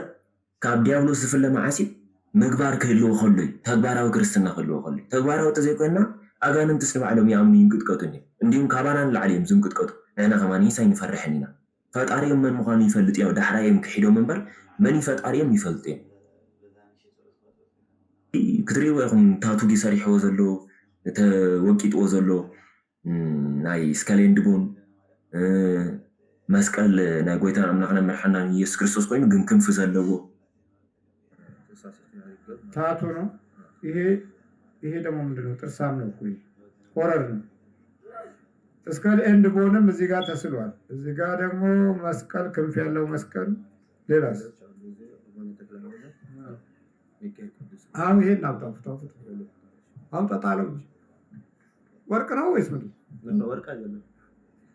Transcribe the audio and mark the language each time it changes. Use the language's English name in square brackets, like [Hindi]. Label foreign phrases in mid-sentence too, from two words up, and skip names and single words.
[Tigrinya] ካብ ዲያብሎስ ዝፍለ መዓሲብ ምግባር ክህልዎ ከሎ እዩ ተግባራዊ ክርስትና ክህልዎ ከሎ እዩ ተግባራዊ ተዘይኮንና ኣጋንንትስ ንባዕሎም ይኣምኑ ይንቅጥቀጡን እዮም እንዲሁም ካባና ንላዕሊ እዮም ዝንቅጥቀጡ ንሕና ከማኒ ሳይንፈርሕን ኢና ፈጣሪዮም መን ምዃኑ ይፈልጥ እዮም ዳሕራዮም ክሒዶም እምበር መን ፈጣሪዮም ይፈልጡ እዮም ክትሪእዎ ኢኹም ታቱ ሰሪሕዎ ዘሎ ተወቂጥዎ ዘሎ ናይ ስካሌንድቦን መስቀል ናይ ጎይታን ኣምላኽና መድሓኒና ኢየሱስ ክርስቶስ ኮይኑ ግን ክንፊ ዘለዎ [Amharic] ታቱ ነው ይሄ ደግሞ ምንድነው ጥርሳም ነው እኮ ሆረር ነው [English] skull and bone [Amharic] እዚህ ጋር ተስሏል እዚህ ጋር ደግሞ መስቀል ክንፍ ያለው መስቀል ሌላስ አሁን ይሄን አውጣጣለው ወርቅ ነው ወይስ ምንድን ነው